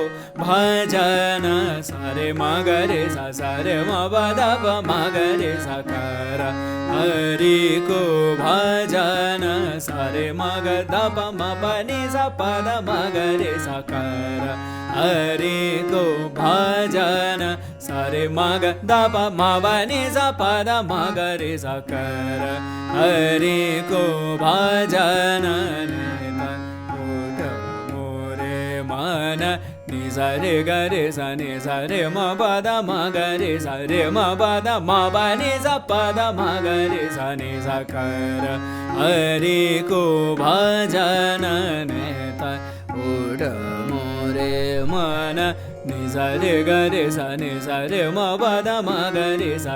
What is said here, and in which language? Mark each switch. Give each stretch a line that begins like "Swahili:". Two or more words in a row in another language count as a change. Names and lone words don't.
Hindi: भजन सारे मगरे सा सारे मबदब मगरे सा कर हरि को भजन सारे मग दप मपनि सा पद मगरे सा कर हरि को भजन सारे मग दप मपनि सा पद मगरे सा कर हरि को भजन मोरे मन नि सा रे ग रे सा नि सा रे म पद म ग रे सा रे म पद म प नि सा पद म ग रे सा नि सा कर हरि को भजन नेत उठ मोरे मन नि सा रे ग रे सा नि सा रे म पद म ग रे सा